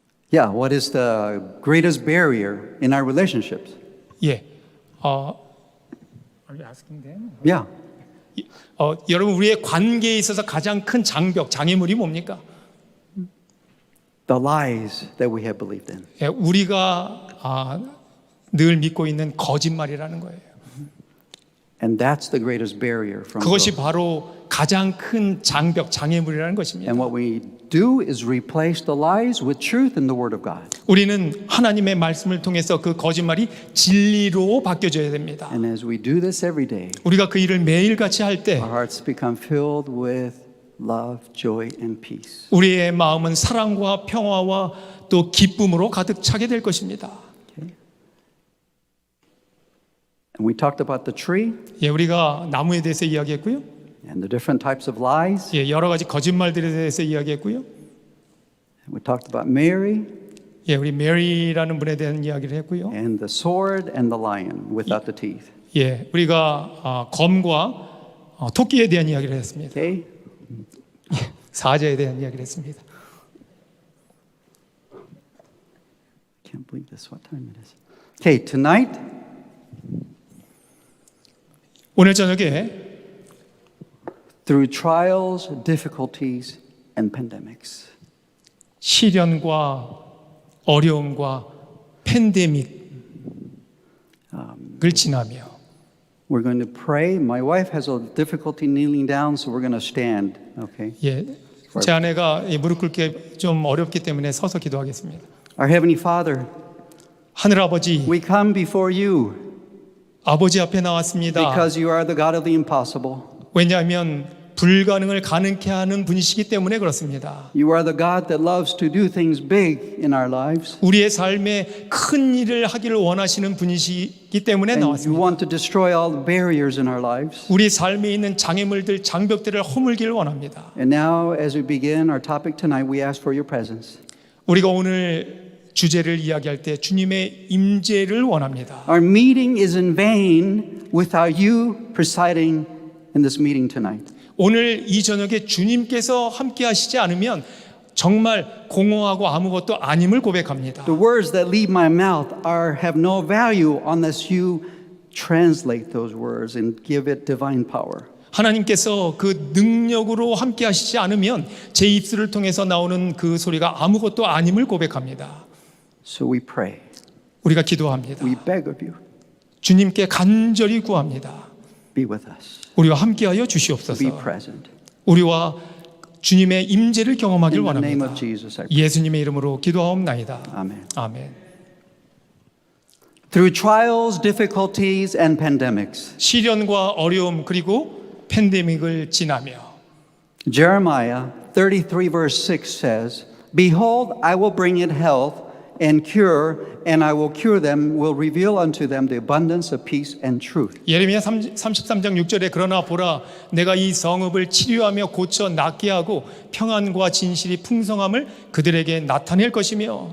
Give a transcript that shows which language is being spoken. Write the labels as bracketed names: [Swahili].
[English] Yeah, what is the greatest barrier in our relationships? 예. Are you asking them? Yeah. [Korean] 여러분 우리의 관계에 있어서 가장 큰 장벽, 장애물이 뭡니까? [English] The lies that we have believed in. [Korean] 예, 우리가 늘 믿고 있는 거짓말이라는 거예요. [English] And that's the greatest barrier from [Korean] 그것이 [English] growth. [Korean] 바로 가장 큰 장벽, 장애물이라는 것입니다. [English] And what we do is replace the lies with truth in the Word of God. [Korean] 우리는 하나님의 말씀을 통해서 그 거짓말이 진리로 바뀌어져야 됩니다. [English] And as we do this every day, [Korean] 우리가 그 일을 매일같이 할 때 [English] our hearts become filled with love, joy, and peace. [Korean] 우리의 마음은 사랑과 평화와 또 기쁨으로 가득 차게 될 것입니다. [English] Okay? And we talked about the tree [Korean] 예, 우리가 나무에 대해서 이야기했고요. [English] and the different types of lies. [Korean] 예, 여러 가지 거짓말들에 대해서 이야기했고요. [English] And we talked about Mary [Korean] 예, 우리 메리라는 분에 대한 이야기를 했고요. [English] and the sword and the lion without the teeth. [Korean] 예, 우리가 검과 토끼에 대한 이야기를 했습니다. [English] Okay? [Korean] 사자에 대한 이야기를 했습니다. [English] Can't believe this. What time it is? Okay, tonight [Korean] 오늘 저녁에 [English] through trials, difficulties, and pandemics. [Korean] 시련과 어려움과 팬데믹을 지나며 [English] We're going to pray. My wife has a difficulty kneeling down, so we're going to stand. Okay. [Korean] 예, 제 아내가 무릎 꿇기 좀 어렵기 때문에 서서 기도하겠습니다. [English] Our Heavenly Father, [Korean] 하늘 아버지, [English] we come before you [Korean] 아버지 앞에 나왔습니다. [English] because you are the God of the impossible. [Korean] 왜냐하면 불가능을 가능케 하는 분이시기 때문에 그렇습니다. [English] You are the God that loves to do things big in our lives. [Korean] 우리의 삶에 큰 일을 하기를 원하시는 분이시기 때문에 [English] And you [Korean] 나왔습니다. [English] want to destroy all the barriers in our lives. [Korean] 우리 삶에 있는 장애물들, 장벽들을 허물기를 원합니다. [English] And now, as we begin our topic tonight, we ask for your presence. [Korean] 우리가 오늘 주제를 이야기할 때 주님의 임재를 원합니다. [English] Our meeting is in vain without you presiding in this meeting tonight. [Korean] 오늘 이 저녁에 주님께서 함께 하시지 않으면 정말 공허하고 아무것도 아님을 고백합니다. [English] The words that leave my mouth have no value unless you translate those words and give it divine power. [Korean] 하나님께서 그 능력으로 함께 하시지 않으면 제 입술을 통해서 나오는 그 소리가 아무것도 아님을 고백합니다. [English] So we pray. [Korean] 우리가 기도합니다. [English] We beg of you. [Korean] 주님께 간절히 구합니다. [English] Be with us. [Korean] 우리와 함께하여 [English] Be [Korean] 주시옵소서. [English] present. [Korean] 우리와 주님의 임재를 경험하길 [English] In the name [Korean] 원합니다. [English] of Jesus, I pray. [Korean] 예수님의 이름으로 기도하옵나이다. [English] Amen. [Korean] 아멘. [English] Through trials, difficulties, and pandemics, [Korean] 시련과 어려움 그리고 팬데믹을 지나며 [English] Jeremiah 33 verse 6 says, Behold, I will bring it health and cure, and I will cure them, will reveal unto them the abundance of peace and truth. [Korean] 예레미야 33장 6절에 그러나 보라 내가 이 성읍을 치료하며 고쳐 낫게 하고 평안과 진실이 풍성함을 그들에게 나타낼 것이며